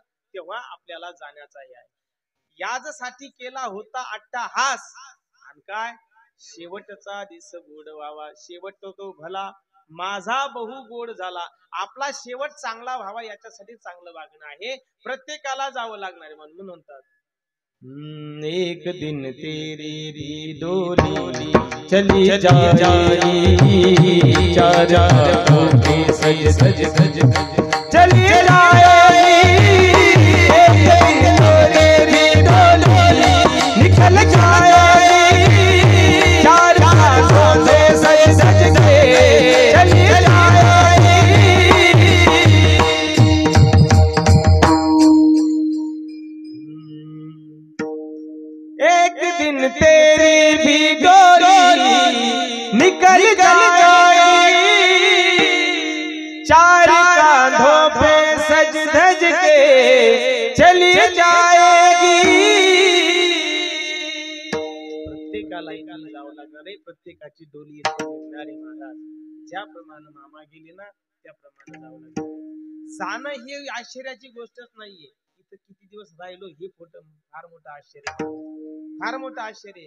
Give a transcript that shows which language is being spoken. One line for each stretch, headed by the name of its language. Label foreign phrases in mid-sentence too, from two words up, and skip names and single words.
Marathi: तेव्हा आपल्याला जाण्याचा आहे. याजसाठी केला होता अट्टाहास, आणि काय शेवटचा दिस गोड व्हावा, शेवट तो भला माझा बहु गोड झाला. आपला शेवट चांगला व्हावा याच्यासाठी चांगलं वागणं आहे, प्रत्येकाला जावं लागणार आहे. म्हणून म्हणतात
Hindi: एक दिन तेरी भी डोली चली जाएगी, चार सज सज सज चली जाएगी, तेरी डोली निकल जाएगी, चार सज सज चली जाएगी। एक दिन तेरी भी डोली निकल जाएगी, चार कांधों पे सज धज के चली जाएगी।
Marathi: प्रत्येकाला इकडे जावं लागणार आहे, प्रत्येकाची डोली निघणारी महाराज. ज्याप्रमाणे मामा गेले ना त्याप्रमाणे जावं लागणार. जाणं ही आश्चर्याची गोष्टच नाहीये. किती दिवस राहिलो हे फार मोठं आश्चर्य, फार मोठं आश्चर्य.